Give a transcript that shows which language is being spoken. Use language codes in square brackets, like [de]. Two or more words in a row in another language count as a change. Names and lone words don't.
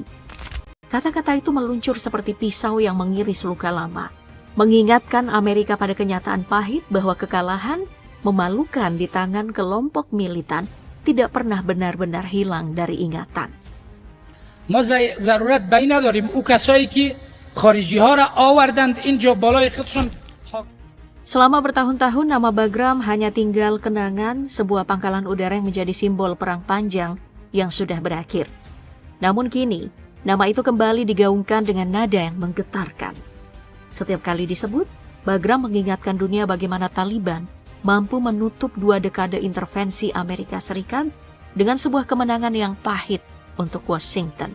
[id] Kata-kata itu meluncur seperti pisau yang mengiris luka lama, mengingatkan Amerika pada kenyataan pahit bahwa kekalahan memalukan di tangan kelompok militan tidak pernah benar-benar hilang dari ingatan. [fa] ما ضرورت به این نداریم او کسایی که خارجی ها را آوردند اینجا بالای خودشون. [id] Selama bertahun-tahun, nama Bagram hanya tinggal kenangan sebuah pangkalan udara yang menjadi simbol perang panjang yang sudah berakhir. Namun kini, nama itu kembali digaungkan dengan nada yang menggetarkan. Setiap kali disebut, Bagram mengingatkan dunia bagaimana Taliban mampu menutup 2 dekade intervensi Amerika Serikat dengan sebuah kemenangan yang pahit untuk Washington.